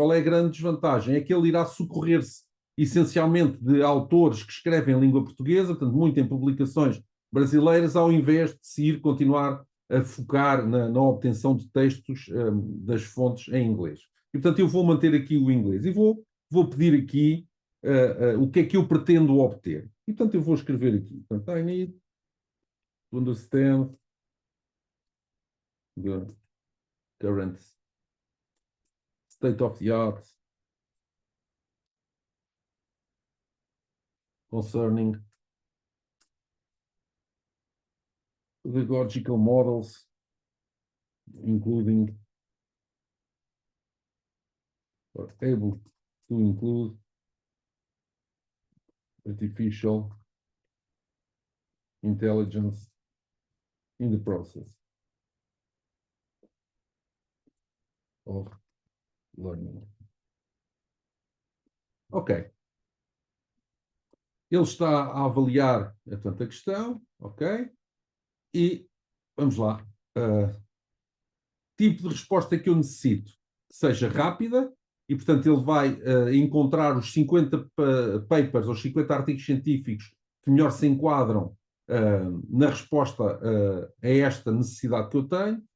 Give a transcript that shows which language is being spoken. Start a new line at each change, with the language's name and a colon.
Portuguese: Qual é a grande desvantagem? É que ele irá socorrer-se essencialmente de autores que escrevem em língua portuguesa, portanto, muito em publicações brasileiras, ao invés de se ir continuar a focar na obtenção de textos das fontes em inglês. E, portanto, eu vou manter aqui o inglês e vou pedir aqui o que é que eu pretendo obter. E, portanto, eu vou escrever aqui. Portanto,
English: I need to understand the current state of the art concerning pedagogical models, including or able to include artificial intelligence in the process of learning. Ok.
Portuguese: Ele está a avaliar, portanto, a questão, ok? E vamos lá. Tipo de resposta que eu necessito, que seja rápida, e, portanto, ele vai encontrar os 50 papers ou 50 artigos científicos que melhor se enquadram na resposta a esta necessidade que eu tenho.